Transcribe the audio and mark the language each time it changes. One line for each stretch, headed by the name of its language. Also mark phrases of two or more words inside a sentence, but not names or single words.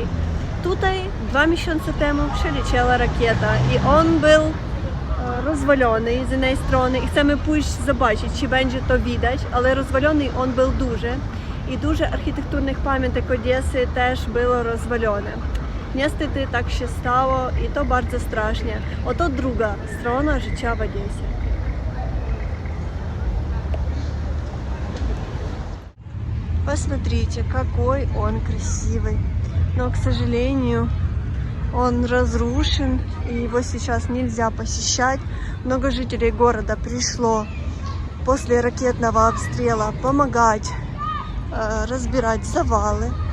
Polish: Tutaj 2 miesiące temu przyleciała rakieta i on był rozwalony z jednej strony i chcemy pójść zobaczyć, czy będzie to widać, ale rozwalony on był duży i dużo architekturnych pamiątek Odessy też było rozwalone. Niestety tak się stało i to bardzo strasznie. Oto druga strona życia w Odessie.
Russian: Посмотрите, какой он красивый. Но, к сожалению, он разрушен, и его сейчас нельзя посещать. Много жителей города пришло после ракетного обстрела помогать разбирать завалы.